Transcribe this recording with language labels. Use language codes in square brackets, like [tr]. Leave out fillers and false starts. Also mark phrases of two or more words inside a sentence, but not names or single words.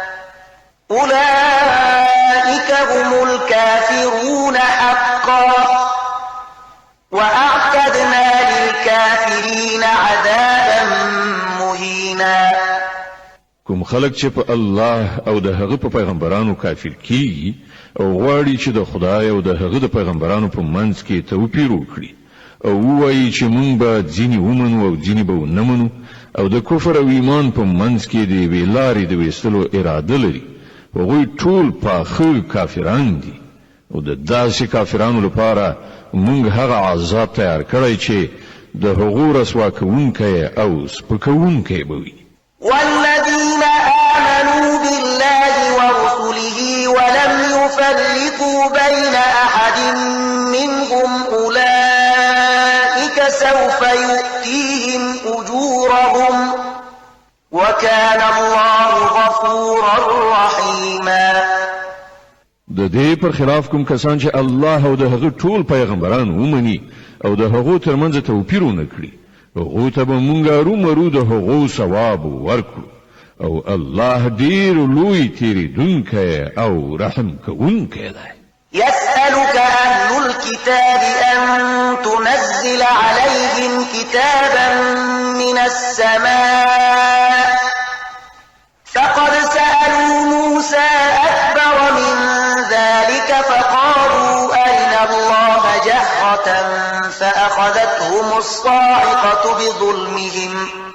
[ar] أولئك هم الكافرون حقا وأعتدنا للكافرين عذابا مهينا. [ps] کوم خلک چې په الله او د هغه په پیغمبرانو کافر کیږي او غواړي چې د خدای او د هغه د پیغمبرانو په منځ کې توپیر وکړي او وایي چې مونږ به ځینې ومنو او ځینې به ونه منو او د کفر او ایمان په منځ کې د یوې لارې د ویستلو اراده لري هغوی ټول پاخه کافران دي او د داسې کافرانو لپاره مونږ هغه عذاب تیار کړی چې د هغو رسوا کوونکی او سپکوونکی به وي. [ar] والذين آمنوا بالله ورسله ولم يفرقوا بين أحد منهم أولئك سوف يؤتيهم أجورهم وكان الله غفورا رحيما. [ps] د دې پر خلاف کوم کسان چې الله او د هغه ټول پیغمبران ومني او د هغو ترمنځ توپیر ونه کړي هغو ته به مونږ ارومرو د هغو ثواب ورکړو او الله ډیر لوی تیریدونکی او رحم کوونکی دی. [ar] يسألك أهل الكتاب أن تنزل عليهم كتابا من السماء فقد سألوا موسى أكبر من ذلك فقالوا أرنا الله جهرة فأخذتهم الصاعقة بظلمهم